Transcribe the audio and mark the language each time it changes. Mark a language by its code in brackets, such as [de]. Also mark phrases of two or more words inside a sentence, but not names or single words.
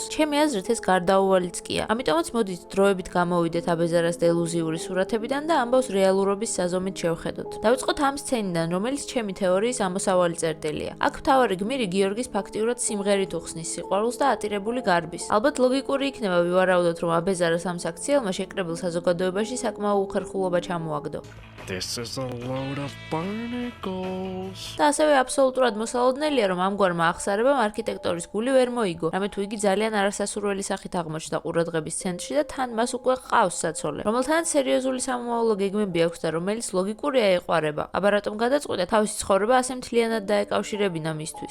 [ka] ჩემი აზრით ეს გარდაუვალიც კია. ამიტომაც მოდით დროებით გამოვიდეთ აბეზარას დელუზიური სურათებიდან და ამბავს რეალურობის საზომით შევხედოთ. დავიწყოთ ამ სცენიდან, რომელიც ჩემი თეორიის ამოსავალი წერტილია. აქ მთავარი გმირი გიორგის ფაქტიურად სიმღერით უხსნის სიყვარულს და ატირებული გარბის. ალბათ ლოგიკური იქნება ვივარაუდოთ, რომ აბეზარას ამ საქციელმა შეკრებილ საზოგადოებაში საკმაო უხერხულობა ჩამოაგდო. [en] This is a load of barnacles. [ka] და ასევე აბსოლუტურად მოსალოდნელია, რომ ამგვარმა აღსარებამ არქიტექტორის გული ვერ მოიგო, რამე თუ იგი ძალიან არასასურველი სახით აღმოჩნდა ყურადღების ცენტრში და თან მას უკვე ყავს საცოლე, რომელთანაც სერიოზული სამომავლო გეგმები აქვს და რომელიც ლოგიკურია ეყვარება. აბა რატომ გადაწყვიტა თავისი ცხოვრება ასე მთლიანად დაეკავშირებინა მისთვის.